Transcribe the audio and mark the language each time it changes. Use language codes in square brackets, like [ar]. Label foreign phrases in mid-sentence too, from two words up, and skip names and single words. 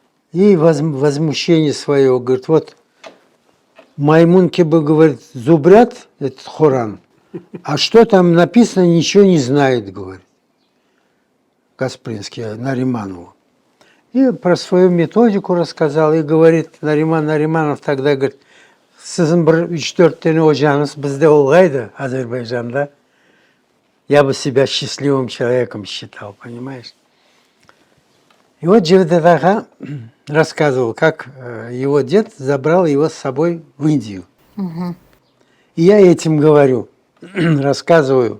[ru] И возмущение свое, говорит, вот маймунки бы, говорит, зубрят этот Коран, а что там написано, ничего не знает, говорит Гаспринский Нариманову. И про свою методику рассказал, и говорит Нариманов тогда, говорит, [tr] sizin bir 3-4 tane hocanız bizde olsaydı [ru] Азербайджанда, я бы себя счастливым человеком считал, понимаешь? И вот Джавдет Ага рассказывал, как его дед забрал его с собой в Индию. И я этим говорю, рассказываю.